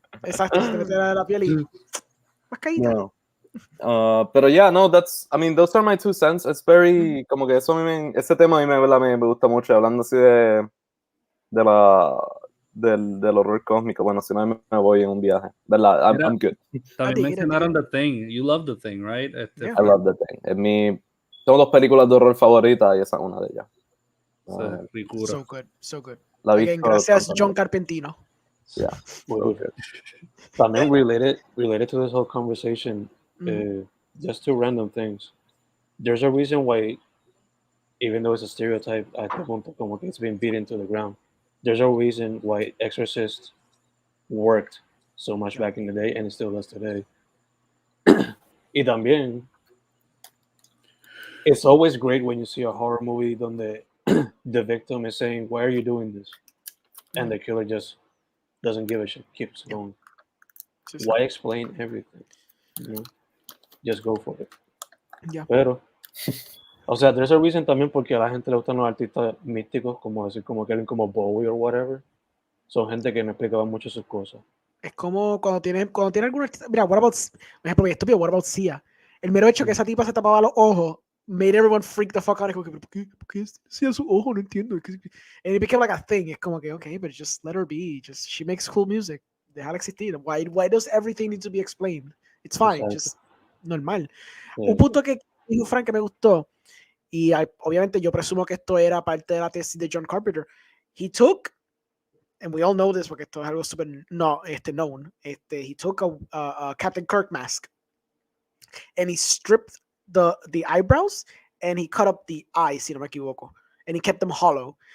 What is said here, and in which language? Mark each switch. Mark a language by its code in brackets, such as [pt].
[es] Exacto, se te mete debajo de la piel y más caída. No. Pero [en] yeah, no, those are my 2 cents. It's very, [es] como que ese tema a mí me gusta mucho, hablando así del horror cósmico. Bueno, si no me voy en un viaje, ¿verdad? [en] I'm good. [es] También mencionaron The Thing. [en] You love The Thing, right? I love The Thing. [es] Tengo 2 películas de horror favoritas y esa es una de ellas. [en] So good. Again, [es] gracias, John Carpentino. [en] Yeah. [es] También [en] related to this whole conversation, just 2 random things. There's a reason why, even though it's a stereotype, [es] como que [en] it's been beaten to the ground. There's a reason why Exorcist worked so much back in the day and it still does today. [es] Y también, [en] it's always great when you see a horror movie [es] donde [en] the victim is saying, "Why are you doing this?" And the killer just doesn't give a shit, keeps going. Why explain everything? Just go for it. Yeah. [es] Pero O sea, [en] there's a reason [es] también porque a la gente le gustan los artistas místicos, como decir, como que alguien como Bowie o whatever. Son gente que no explicaba mucho sus cosas. Es como cuando tiene algún artista. Mira, por ejemplo, bien estúpido, [en] what about [es] Sia? El mero hecho que esa tipa se tapaba los ojos [en] made everyone freak the fuck out. [es] Como que, ¿por qué Sia su ojo? No entiendo. [en] And it became like a thing. [es] Es como que, [en] okay, but just let her be. Just, she makes cool music. [es] Déjala existir. [en] Why does everything need to be explained? It's fine. [es] Exacto. [en] Just normal. Yeah. [es] Un punto que dijo Frank que me gustó, y obviamente yo presumo que esto era parte de la tesis de John Carpenter. [en] He took, and we all know this [es] porque esto es algo super [en] known, he took a Captain Kirk mask and he stripped the eyebrows and he cut up the eyes, [es] si no me equivoco, [en] and he kept them hollow.